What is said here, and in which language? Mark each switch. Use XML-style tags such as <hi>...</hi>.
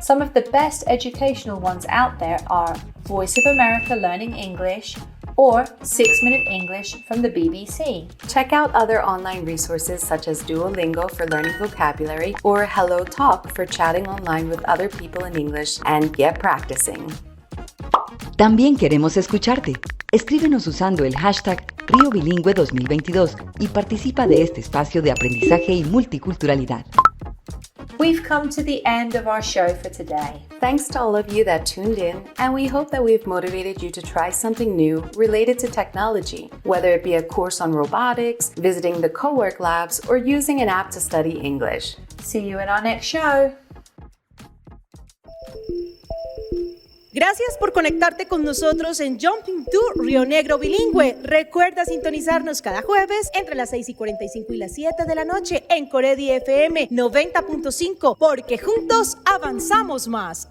<en>Some of the best educational ones out there are Voice of America Learning English, or 6-Minute English from the BBC. Check out other online resources such as Duolingo for learning vocabulary or Hello Talk for chatting online with other people in English and get practicing.</en> <es>También queremos escucharte. Escríbenos usando el hashtag Río Bilingüe 2022 y participa de este espacio de aprendizaje y multiculturalidad.</es> <en>We've come to the end of our show for today. Thanks to all of you that tuned in, and we hope that we've motivated you to try something new related to technology, whether it be a course on robotics, visiting the CoWork Labs, or using an app to study English. See you in our next show.</en> <es>Gracias por conectarte con nosotros en Jumping to Rionegro Bilingüe. Recuerda sintonizarnos cada jueves entre las 6:45 y las 7 de la noche en COREDI FM 90.5, porque juntos avanzamos más.</es>